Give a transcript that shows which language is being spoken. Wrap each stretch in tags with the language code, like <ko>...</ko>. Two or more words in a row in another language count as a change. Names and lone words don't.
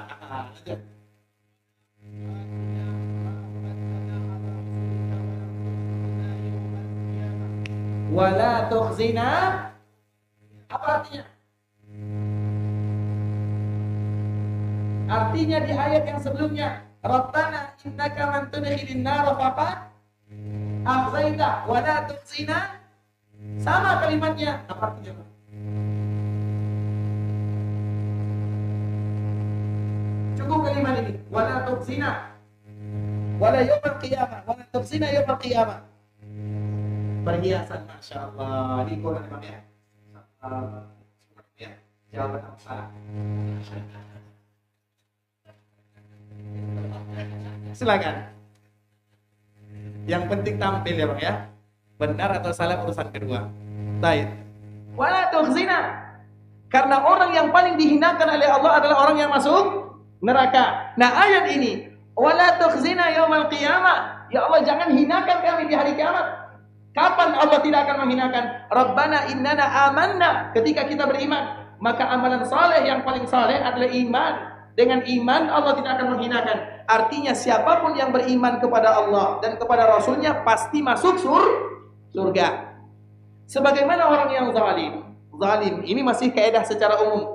<ar>Lanjut. ولا تخزنا.</ar> <id>Apa artinya? Artinya di ayat yang sebelumnya,</id> <ar>ربنا إنك من تدخل النار فأخزيته ولا تخزنا.</ar> <id>Sama kalimatnya. Apa artinya? Cukup kalimat ini,</id> <ar>ولا تخزنا ولا يوم القيامة، ولا تخزنا يوم القيامة.</ar> <id>Perhiasan,</id> <ar>ما شاء الله.</ar> <id>Ini Quran memang ya. Jawaban apa? Silakan. Yang penting tampil ya Bang ya. Benar atau salah urusan kedua.</id> <ar>Baik. ولا تخزنا.</ar> <id>Karena orang yang paling dihinakan oleh Allah adalah orang yang masuk neraka.</id> <ar>Nah ayat ini, ولا تخزنا يوم القيامة.</ar> <id>Ya Allah, jangan hinakan kami di hari kiamat. Kapan Allah tidak akan menghinakan?</id> <ar>ربنا إننا آمنا.</ar> <id>Ketika kita beriman, maka amalan saleh yang paling saleh adalah iman. Dengan iman Allah tidak akan menghinakan. Artinya siapapun yang beriman kepada Allah dan kepada Rasulnya pasti masuk surga. Sebagaimana orang yang zalim ini masih kaidah secara umum.</id>